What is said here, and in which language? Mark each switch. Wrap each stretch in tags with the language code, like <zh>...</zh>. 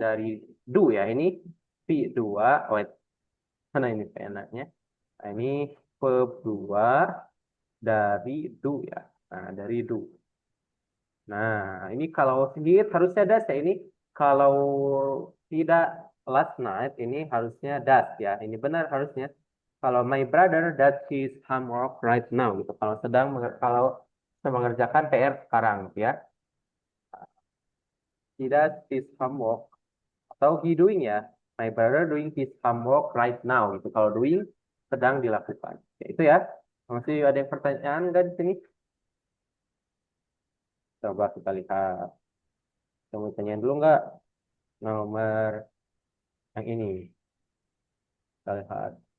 <id>dari do ya. Ini V2. Wait, mana ini penanya? Nah, ini verb 2 dari do ya. Nah, dari do. Nah, ini kalau sedikit harusnya das ya. Ini kalau tidak last night, ini harusnya does ya. Ini benar harusnya. Kalau my brother does his homework right now gitu. Kalau sedang mengerjakan PR sekarang gitu ya.</id> <en>He does his homework atau he doing ya. My brother doing his homework right now gitu.</en> <id>Kalau doing sedang dilakukan. Ya, itu ya. Masih ada yang pertanyaan nggak di sini? Coba kita lihat. Kamu tanyain dulu nggak nomor yang ini? Kita lihat.</id>